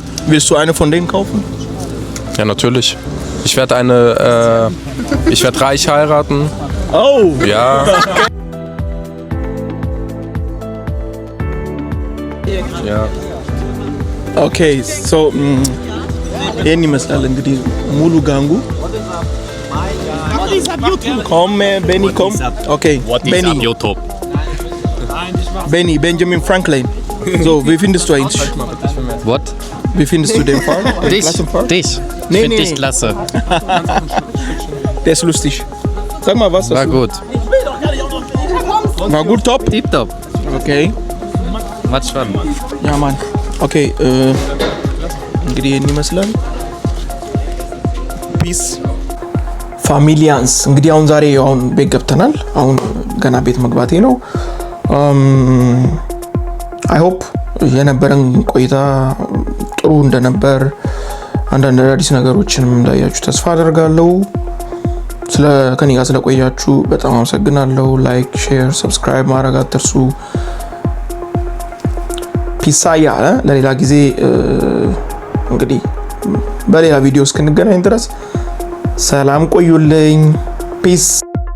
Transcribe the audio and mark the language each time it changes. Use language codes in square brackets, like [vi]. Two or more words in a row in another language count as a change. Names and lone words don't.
[de] Willst du eine von denen kaufen? Ja, natürlich. Ich werde reich heiraten. Oh! Ja. Ja. Okay, so [am] ይህን ይመስላል እንግዲህ ሙሉ ጋንጉ። [de] Komm, Benny, komm. Okay, Benny. Benjamin Franklin. So, wie findest du eigentlich? What? Wie findest du den Fahrt? Den Dich? Klassenfahrt? Dich? Nee, Find nee, dich nee. klasse. Der ist lustig. Sag mal was. War gut. War gut, top? Tipptopp. Okay. Macht Spaß. Ja, Mann. [am] Okay, እንግዲህ ይህን ይመስላል። [en] peace familians። [am] እንግዲህ አሁን ዛሬ አሁን ቤት ገብተናል። አሁን ገና ቤት መግባቴ ነው። [en] I hope [am] የነበረን ቆይታ ጥሩ እንደነበር አንዳንድ አዳዲስ ነገሮችንም እንዳያችሁ ተስፋ አደርጋለሁ። ከኔ ጋር ስለቆያችሁ በጣም አመሰግናለሁ። [en] like, share, subscribe [am] ማድረግ አትርሱ። ፒሳያ ለሌላ ጊዜ እንግዲህ በሌላ ቪዲዮ እስክንገናኝ ድረስ ሰላም ቆዩልኝ። ፒስ